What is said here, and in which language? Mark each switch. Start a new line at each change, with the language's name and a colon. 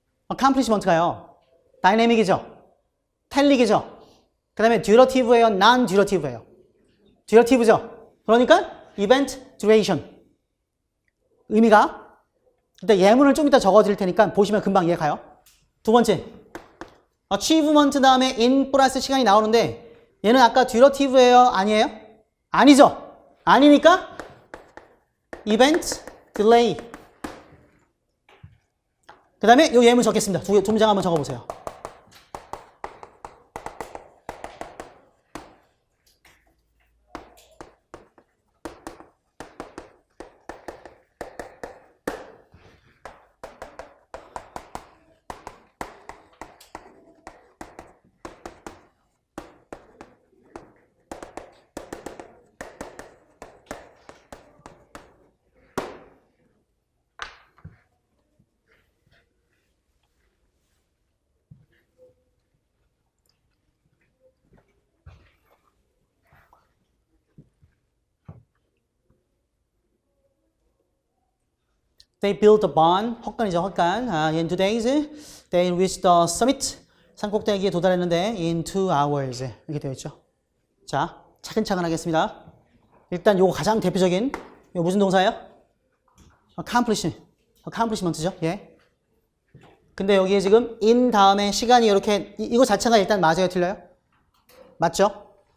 Korean: accomplishment가요. 다이내믹이죠. 텔릭이죠. 그 다음에 듀러티브예요, non 듀러티브예요? 듀러티브죠. 그러니까 event duration. 의미가 일단 예문을 좀 이따 적어드릴 테니까 보시면 금방 이해가요. 두 번째, achievement 다음에 in 플러스 시간이 나오는데 얘는 아까 듀러티브예요, 아니에요? 아니죠. 아니니까 event delay. 그 다음에 이 예문 적겠습니다. 두 문장 한번 적어보세요.
English: They built a barn.
Korean: 헛간이죠, 헛간.
English: In 2 days, they reached the summit.
Korean: 산꼭대기에 도달했는데
English: in 2 hours.
Korean: 이렇게 되어 있죠. 자, 차근차근 하겠습니다. 일단 요거 가장 대표적인 요 무슨 동사예요? accomplishment죠. 예. 근데 여기에 지금 in 다음에 시간이 이렇게 이거 자체가 일단 맞아요, 틀려요? 맞죠?